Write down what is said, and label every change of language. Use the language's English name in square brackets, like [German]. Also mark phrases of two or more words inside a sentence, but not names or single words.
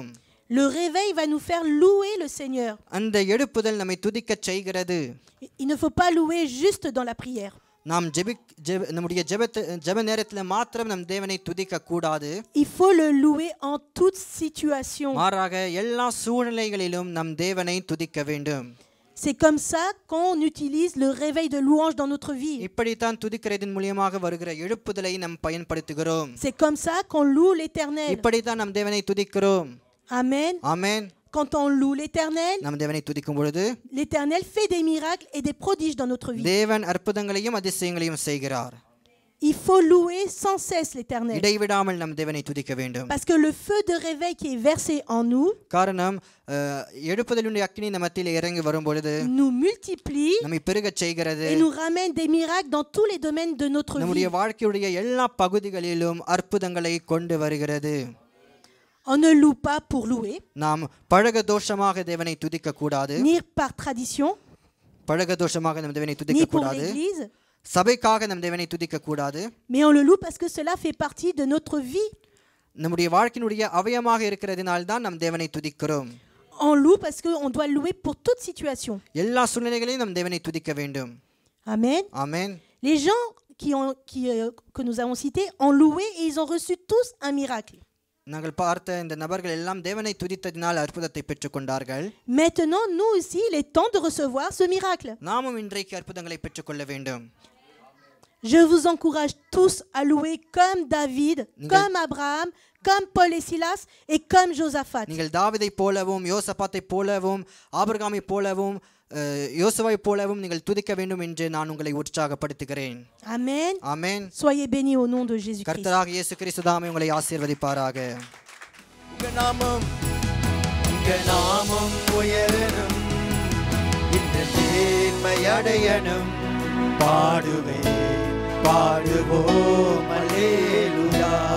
[French] Le réveil va nous faire louer le Seigneur. [Tamil] அந்த எழுப்புதல் நம்மை துதிக்க செய்கிறது. [French] Il ne faut pas louer juste dans la prière. [Tamil] நாம் நம்முடைய ஜெப நேரத்தில் மாத்திரம் நம் தேவனை துதிக்க கூடாது. [French] Il faut le louer en toute situation. [Tamil] மாறாக எல்லா சூழ்நிலைகளிலும் நம் தேவனை துதிக்க வேண்டும். [French] C'est comme ça qu'on utilise le réveil de louange dans notre vie. [Tamil] இப்படித்தான் துதிக்கிறதின் மூலமாக வருகிற எழுப்புதலை நாம் பயன்படுத்துகிறோம். [French] C'est comme ça qu'on loue l'Éternel. [Tamil] இப்படித்தான் நம் தேவனை துதிக்கிறோம். [French] Amen. [Tamil] ஆமென். [French] Quand on loue l'Éternel, [Tamil] நம் தேவனை துதிக்கும் பொழுது [French] l'Éternel fait des miracles et des prodiges dans notre vie. [Tamil] தேவன் அற்புதங்களையும் அதிசயங்களையும் செய்கிறார். [French] Il faut louer sans cesse l'Éternel. [Tamil] இடைவிடாமல் நம் தேவனை துதிக்க வேண்டும். [French] Parce que le feu de réveil qui est versé en nous [Tamil] காரணம் எழுப்புதலுடைய அக்கினி நம்ம மத்தியில் இறங்கி வரும் பொழுது [French] nous multiplie [Tamil] நம்மை பெருகச் செய்கிறது. [French] et nous ramène des miracles dans tous les domaines de notre vie. [Tamil] நம்முடைய வாழ்க்கையுடைய எல்லா பகுதிகளிலும் அற்புதங்களை கொண்டு வருகிறது. [French] On ne loue pas pour louer, [Tamil] நாம் பழக தோஷமாக தேவனை துதிக்க கூடாது. [French] ni par tradition, [Tamil] பழக தோஷமாக நம் தேவனை [French] ni [Tamil] துதிக்க [French] pour [Tamil] கூடாது. [French] l'Église, [Tamil] சபைக்காக நம் தேவனை துதிக்க கூடாது. [French] mais on le loue parce que cela fait partie de notre vie. [Tamil] நம்முடைய வாழ்க்கையினுடைய அவயமாக இருக்கிறதினால் தான் நம் தேவனை துதிக்கிறோம். [French] On loue parce qu'on doit louer pour toute situation. [Tamil] எல்லா சூழ்நிலைகளையும் நம் தேவனை துதிக்க வேண்டும். [French] Amen. [Tamil] ஆமென். [French] Les gens que nous avons cités ont loué et ils ont reçu tous un miracle. [Tamil] நாங்கள் பார்த்த இந்த நபர்கள் எல்லாம் தேவனை துதித்ததினால் அற்புதத்தை பெற்றுக்கொண்டார்கள். [French] Maintenant, nous aussi, il est temps de recevoir ce miracle. [Tamil] நாமும் இன்றைக்கு அற்புதங்களை பெற்றுக்கொள்ள வேண்டும். [French] Je vous encourage tous à louer comme David, comme Abraham, comme Paul et Silas et comme Josaphat. [Tamil] நீங்கள் தாவீதை போலவும் யோசபாத்தை போலவும் ஆபிரகாமை போலவும் யோசுவாவை போலவும் நீங்கள் துதிக்க வேண்டும் என்று நான் உங்களை உற்சாகப்படுத்துகிறேன். [French] Amen. [Tamil] ஆமென். [French] Soyez bénis au nom de Jésus-Christ. [Tamil] கர்த்தராகிய இயேசு கிறிஸ்து தாமே உங்களை ஆசீர்வதிப்பாராக. உங்க நாமம் உயரணும், இந்த மேன்மை அடையணும். பாடுவோம் அல்லேலூயா.